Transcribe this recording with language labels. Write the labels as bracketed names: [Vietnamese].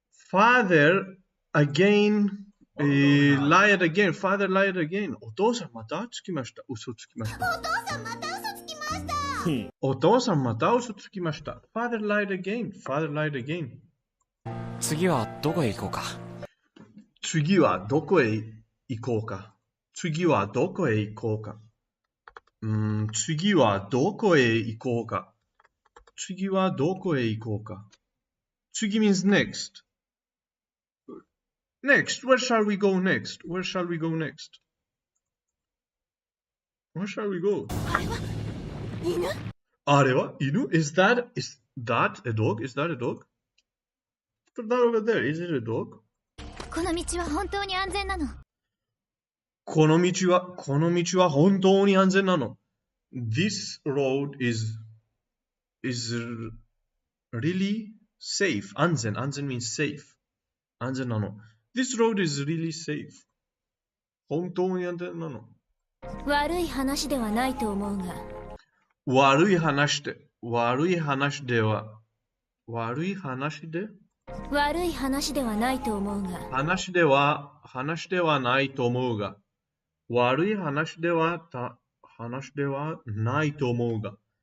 [English] Father again lied again. Father lied again. [Japanese] お父さんまたつきました。嘘つきました。お父さんまた嘘つきました。 [English] Father lied again. Father lied again. [Japanese] 次はどこへ行こうか。次はどこへ行こうか。次はどこへ行こうか。次はどこへ行こうか。次はどこへ行こうか。 [English] 次 means next. Next. Where shall we go next? Where shall we go next? Where shall we go? [Japanese] あれは犬 [English] Is that a dog? Is that a dog? Put that over there. Is it a dog? [Japanese] この道は本当に安全なの。この道は本当に安全なの。 [English] This road is really safe. 安全 means safe. [Japanese] 安全なの。 [English] This road is really safe. [Japanese] 本当に安全なの。悪い話ではないと思うが。悪い話ではないと思うが。話ではないと思うが。悪い話ではないと思うが。